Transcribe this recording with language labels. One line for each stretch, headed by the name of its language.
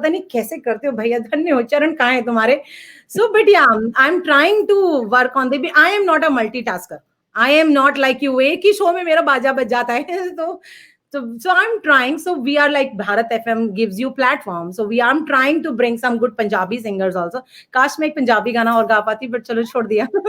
Hindi: पता नहीं कैसे करते हो भैया, धन्य हो, चरण कहाँ है तुम्हारे?
English: So, but yeah, I'm trying to work on the. I am not a multitasker. I am not like you.
Hindi: एक ही शो में मेरा बाजा बज जाता है.
English: So I'm trying. So we are like Bharat FM gives you platform. So I'm trying to bring some good Punjabi singers also.
Hindi: काश मैं एक पंजाबी गाना और गा पाती, but चलो छोड़ दिया.